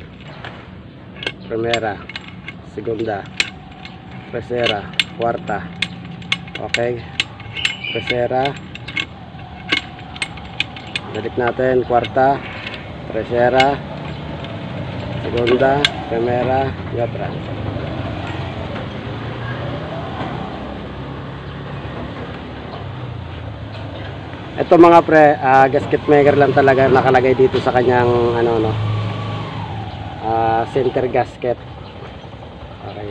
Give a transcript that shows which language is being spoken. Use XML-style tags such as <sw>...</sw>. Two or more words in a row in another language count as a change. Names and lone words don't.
<tl>Primera, segunda, tercera, cuarta. Okay. Tercera. Balik natin, cuarta, tercera, segunda, primera, neutral. Ito mga pre,</tl> <en>gasket maker</en> <tl>lang talaga nakalagay dito sa kanyang ano no.</tl> <en>Center gasket. Okay.</en>